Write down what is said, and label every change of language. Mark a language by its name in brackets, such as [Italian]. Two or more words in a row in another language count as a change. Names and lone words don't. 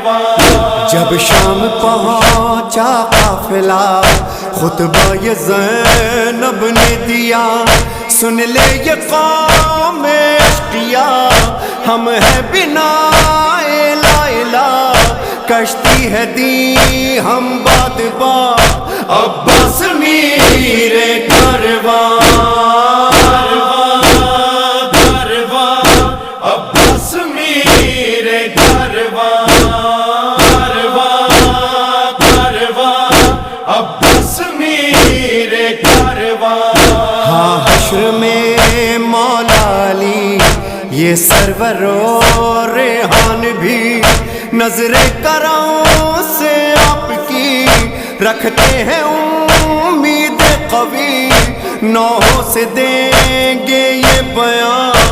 [Urdu] جب شام پہنچا قافلہ خطبہ یہ زینب نے دیا، سن لے یہ قوم اشقیا، ہم ہیں بنا [Arabic] لا الہ، [Urdu] کشتی ہے دی ہم باد با، عباس میر کاروان، عباس میر کاروان، عباس میر کاروان۔ ہاں حشر میں مولا علی یہ سرور و ریحان بھی نظر کرم سے آپ کی رکھتے ہیں امید قوی، نوحوں سے دیں گے یہ بیان،